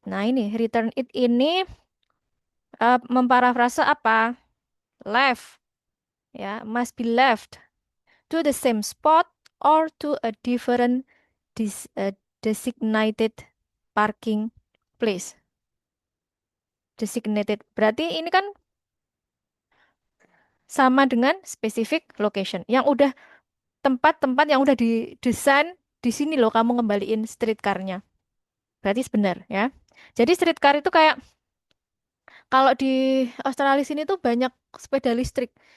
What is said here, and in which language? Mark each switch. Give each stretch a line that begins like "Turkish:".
Indonesian: Nah, ini return it ini memparafrase apa?
English: Left ya, must be left to the same spot or to a different designated parking place. Designated.
Indonesian: Berarti ini kan sama dengan
English: specific location.
Indonesian: Yang udah tempat-tempat yang udah didesain di sini loh kamu ngembaliin streetcar-nya. Berarti benar ya. Jadi streetcar itu kayak kalau di Australia sini tuh banyak sepeda listrik.